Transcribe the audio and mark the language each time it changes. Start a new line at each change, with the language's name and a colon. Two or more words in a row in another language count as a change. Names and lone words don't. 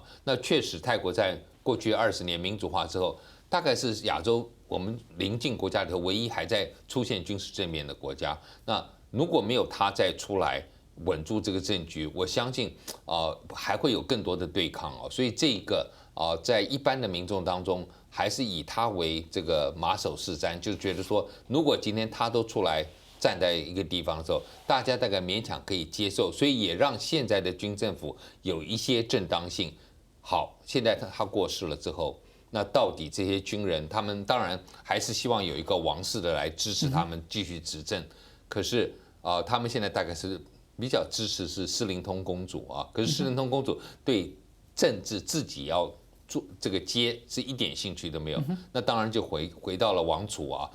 Chinese: 那確實泰國在過去20年民主化之後，大概是亞洲我們鄰近國家裡頭唯一還在出現軍事政變的國家。那如果沒有他再出來穩住這個政局，我相信還會有更多的對抗所以這個在一般的民众当中，还是以他为这个马首是瞻，就是觉得说，如果今天他都出来站在一个地方的时候，大家大概勉强可以接受，所以也让现在的军政府有一些正当性。好，现在他过世了之后，那到底这些军人，他们当然还是希望有一个王室的来支持他们继续执政，可是他们现在大概是比较支持是诗灵通公主啊，可是诗灵通公主对政治自己要做这个接是一点兴趣都没有，那当然就回到了王储啊。